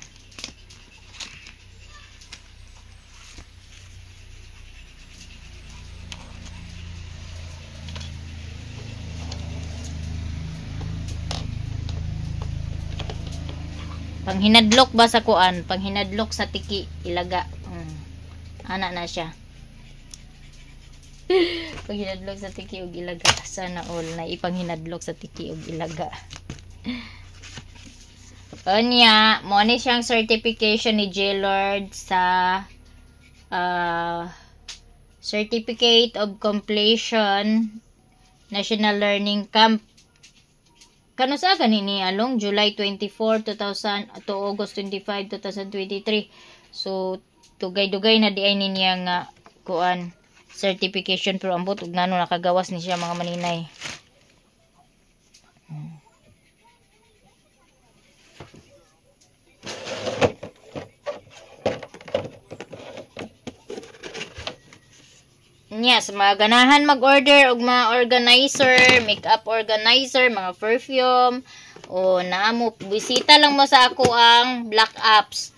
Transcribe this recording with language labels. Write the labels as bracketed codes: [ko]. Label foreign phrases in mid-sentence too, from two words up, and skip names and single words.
[ceb] Panghinadlok ba sa kuan? Panghinadlok sa tiki ilaga. Ana na siya. Panghinadlok sa tiki og ilaga. [tl] Sana all [ceb] na ipanghinadlok sa tiki og ilaga. Onya, mo ni siyang certification ni J-Lord sa Certificate of Completion National Learning Camp. Kano sa kanini along July 24, 2000 to August 25, 2023. So dugay-dugay na di ay niya nga kuan certification pero ambot ug ngano nakagawas ni siya mga maninay. Yes, mga ganahan mag-order og mga organizer, [en] makeup organizer, [ceb] mga perfume o naamo bisita lang mo sa ako ang Black Apps.